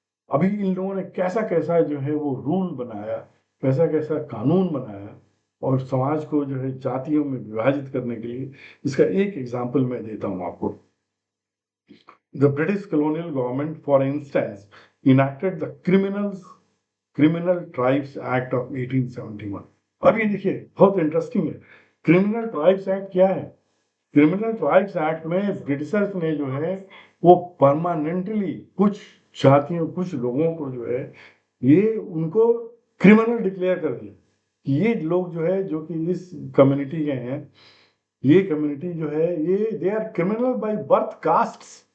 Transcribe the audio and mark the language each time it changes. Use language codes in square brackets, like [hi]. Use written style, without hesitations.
[hi] अभी इन लोगों ने कैसा कैसा जो है वो रूल बनाया, कैसा कैसा कानून बनाया और समाज को जो है जातियों में विभाजित करने के लिए, इसका एक एग्जाम्पल मैं देता हूं आपको। [en] The British colonial government, for instance, enacted the Criminal Tribes Act of 1871. [hi] अब ये देखिए बहुत इंटरेस्टिंग है, क्रिमिनल ट्राइब्स एक्ट क्या है? क्रिमिनल ट्राइब्स एक्ट में ब्रिटिशर्स ने जो है वो परमानेंटली कुछ जातियों, कुछ लोगों को जो है ये उनको क्रिमिनल डिक्लेयर कर दिया कि ये लोग जो है जो कि इस कम्युनिटी के हैं, ये कम्युनिटी जो है ये [en] They are criminal by birth castes.